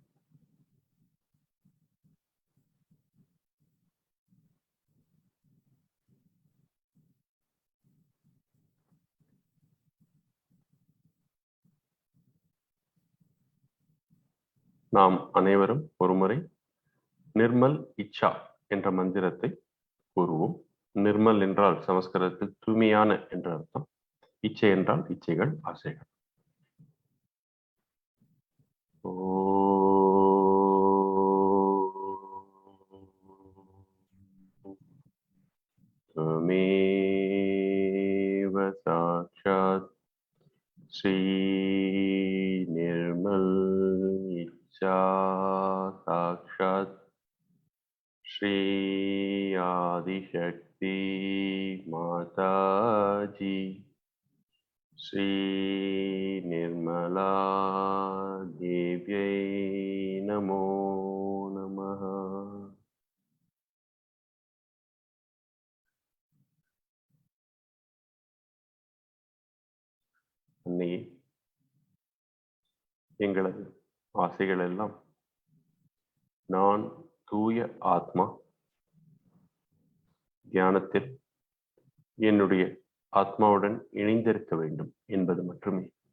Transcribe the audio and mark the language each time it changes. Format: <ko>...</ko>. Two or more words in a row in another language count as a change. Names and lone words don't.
<ta>நாம் அனைவரும் ஒருமுறை</ta> <sa>निर्मल इच्छा</sa> <ta>என்ற மந்திரத்தை கூறுவோம். நிர்மல் என்றால் சமஸ்கிருதத்தில் தூய்மையான என்ற அர்த்தம். இச்சை என்றால் இச்சைகள், ஆசைகள்.</ta> <sa>त्वमेव साक्षात् श्री निर्मल इच्छा साक्षात् श्री आदिशक्ति माताजी श्री निर्मला देव्यै नमो नमः.</sa> <ta>அன்னையே, எங்களது ஆசைகள் எல்லாம் நான் தூய ஆத்மா, தியானத்தில் என்னுடைய ஆத்மாவுடன் இணைந்திருக்க வேண்டும் என்பது மட்டுமே.</ta>